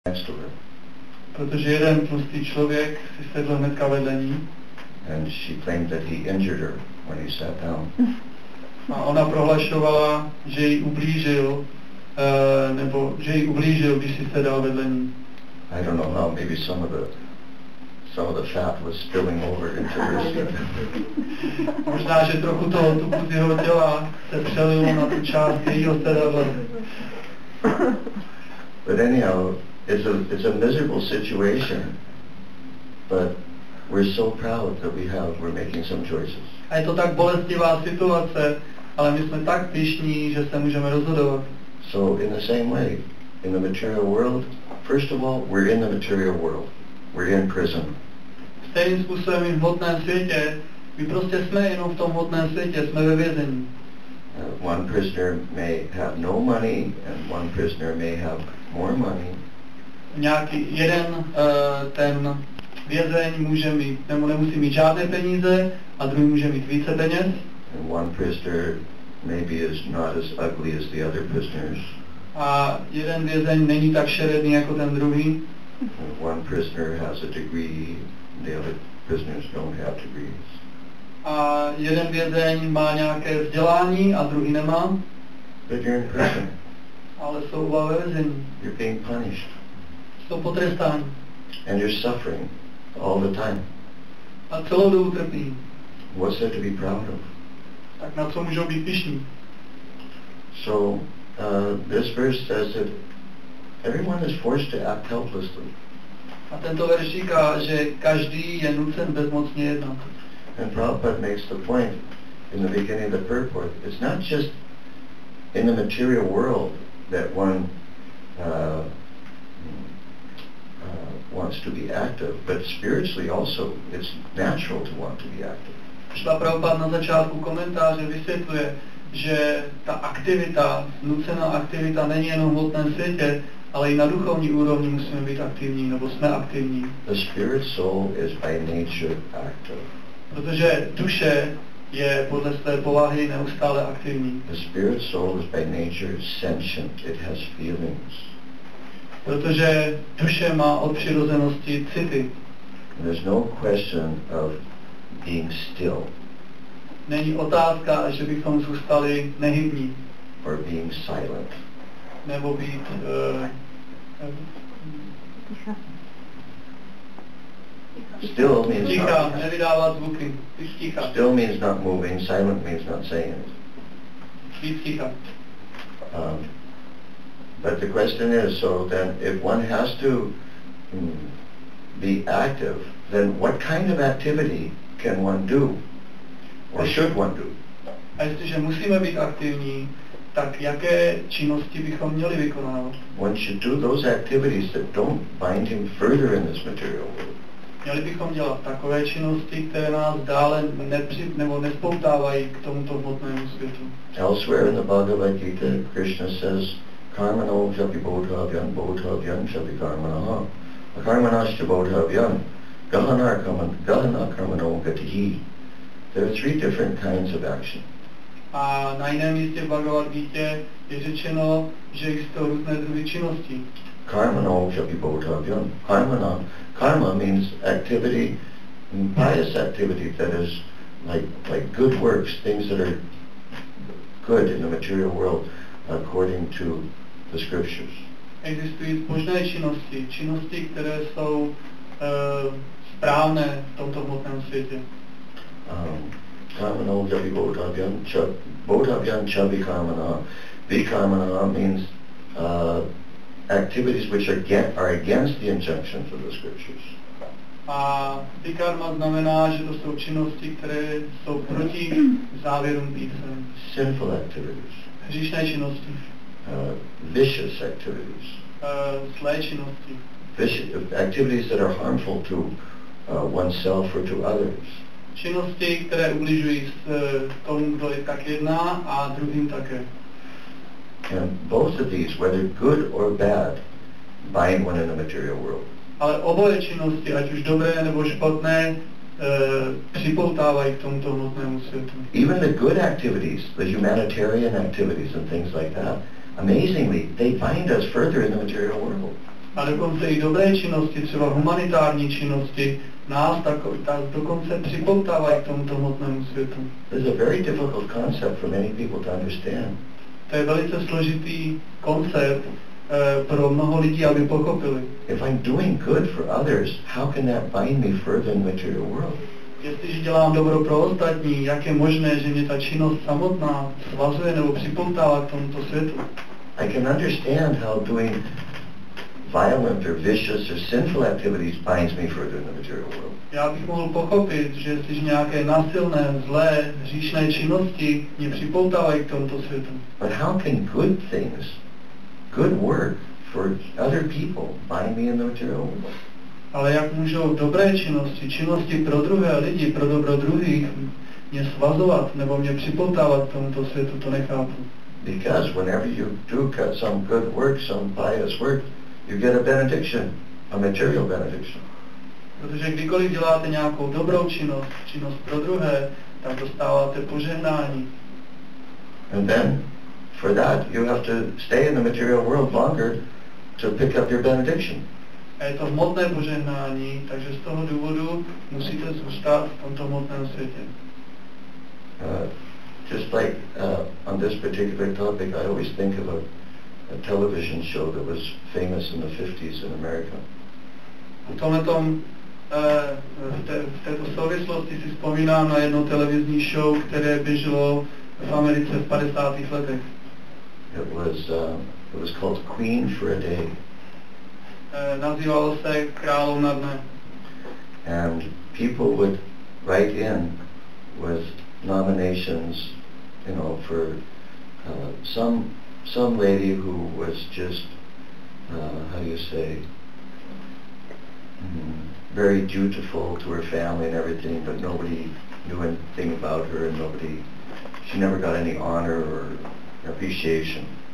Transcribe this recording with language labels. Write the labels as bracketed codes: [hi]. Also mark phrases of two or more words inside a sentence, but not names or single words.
[en] next to her. [cs] Protože jeden tlustý člověk si sedl hnedka vedle ní. [en] And she claimed that he injured her when he sat down. [cs] A ona prohlašovala, že jí ublížil, když si sedal vedle ní. [en] I don't know how, maybe some of the fat was spilling over into her seat. [cs] Možná, že trochu toho tuku z jeho těla se přelilo na tu část jejího sedadla. [en] But anyhow, it's a miserable situation, but we're so proud that we're making some choices. [cs] A je to tak bolestivá situace, ale my jsme tak pyšní, že se můžeme rozhodovat. [en] So in the same way, in the material world, first of all, we're in the material world. We're in prison. [cs] Stejným způsobem i v hmotném světě, my prostě jsme jenom v tom hmotném světě, jsme ve vězení. [en] One prisoner may have no money and one prisoner may have more money. [cs] Nějaký ten vězeň může mít, nebo nemusí mít žádné peníze, a druhý může mít více peněz. [en] And one prisoner maybe is not as ugly as the other prisoners. [cs] A jeden vězeň není tak šeredný jako ten druhý. [en] And one prisoner has a degree, the other prisoners don't have degrees. [cs] A jeden vězeň má nějaké vzdělání a druhý nemá. [en] But you're in prison. [cs] Ale jsou oba ve vězení. [en] You're being punished. [cs] Jsou potrestáni. [en] And you're suffering all the time. [cs] A celou dobu trpí. [en] What's there to be proud of? [cs] Tak na co můžou být pyšní? [en] So, this verse says that everyone is forced to act helplessly. [cs] A tento verš říká, že každý je nucen bezmocně jednat. [en] And Prabhupada makes the point in the beginning of the purport, it's not just in the material world that one wants to be active, but spiritually also it's natural to want to be active. [cs] Šla Prabhupada na začátku komentáře vysvětluje, že ta aktivita, nucená aktivita není jenom v hmotném světě, ale i na duchovní úrovni musíme být aktivní, nebo jsme aktivní. [en] The spirit soul is by nature active. [cs] Protože duše je podle své povahy neustále aktivní. [en] The spirit soul is by nature sentient. It has feelings. [cs] Protože duše má od přirozenosti city. [en] There's no question of being still. [cs] Není otázka, že bychom zůstali nehybní. [en] Or being silent. [cs] Nebo být [en] still means [cs] ticha, [en] not, [cs] nevydávat zvuky. Ticha. [en] still means not moving, silent means not saying it. [cs] Být ticha. [en] But the question is, so then if one has to be active, then what kind of activity can one do? Or should one do? [cs] A jestliže musíme být aktivní, tak jaké činnosti bychom měli vykonávat? [en] One should do those activities that don't bind him further in this material world. [cs] Měli bychom dělat takové činnosti, které nás dále nespoutávají k tomuto hmotnému světu. [en] Elsewhere in the Bhagavad Gita, Krishna says, [sa] Karmano japi bodhavyan, bodhavyan japi karmanaha. Akarmanascha bodhavyan, gahana karmano gatihi. [en] There are three different kinds of action. [cs] A na jiném místě v Bhagavad Gita je řečeno, že existují různé druhy činností. [sa] Karmano japi bodhavyan. [en] Karma means activity, pious activity that is like good works, things that are good in the material world according to the scriptures. [cs] Existují zbožné činnosti, které jsou správné v tomto hmotném světě. [sa] Karmano japi bodhavyan cha vikarmana. [en] Vikarmana means activities which are against the injunctions of the scriptures. [cs] A vikarma znamená, že to jsou činnosti, které jsou proti závěrům písem. [en] Sinful activities. [cs] Hříšné činnosti. [en] Vicious activities. [cs] Zlé činnosti. [en] Activities that are harmful to oneself or to others. [cs] Činnosti, které ubližují tomu, kdo je tak jedná, a druhým také. [en] And both of these, whether good or bad, bind one in the material world. [cs] Ale oboje činnosti, ať už dobré nebo špatné, připoutávají k tomuto hmotnému světu. [en] Even the good activities, the humanitarian activities and things like that, amazingly, they bind us further in the material world. [cs] A dokonce i dobré činnosti, třeba humanitární činnosti, nás dokonce připoutávají k tomuto hmotnému světu. [en] This is a very difficult concept for many people to understand. [cs] To je velice složitý koncept pro mnoho lidí, aby pochopili. [en] If I'm doing good for others, how can that bind me further in the material world? [cs] Jestliže dělám dobro pro ostatní, jak je možné, že mě ta činnost samotná svazuje nebo připoutává k tomuto světu? [en] I can understand how doing violent or vicious or sinful activities binds me further in the material world. [cs] Já bych mohl pochopit, že jestliže nějaké násilné, zlé, hříšné činnosti mě připoutávají k tomuto světu. [en] But how can good things, good work for other people bind me in the material world? [cs] Ale jak můžou dobré činnosti, činnosti pro druhé lidi, pro dobro druhých, mě svazovat nebo mě připoutávat k tomuto světu, to nechápu. [en] Because whenever you do some good work, some pious work, you get a benediction, a material benediction. [cs] Protože kdykoliv děláte nějakou dobrou činnost, činnost pro druhé, tak dostáváte požehnání. [en] And then, for that, you have to stay in the material world longer to pick up your benediction. [cs] A je to hmotné požehnání, takže z toho důvodu musíte zůstat v tomto hmotném světě. [en] Just like on this particular topic, I always think of a television show that was famous in the 50s in America. [cs] V této souvislosti si vzpomínám na jedno televizní show, které běželo v Americe v 50. letech. [en] It was called Queen for a Day. [cs] Nazývalo se Královna dne. [en] And people would write in with nominations, you know, for some lady who was just how do you say, very dutiful to her family and everything, but nobody knew anything about her, and she never got any honor or appreciation.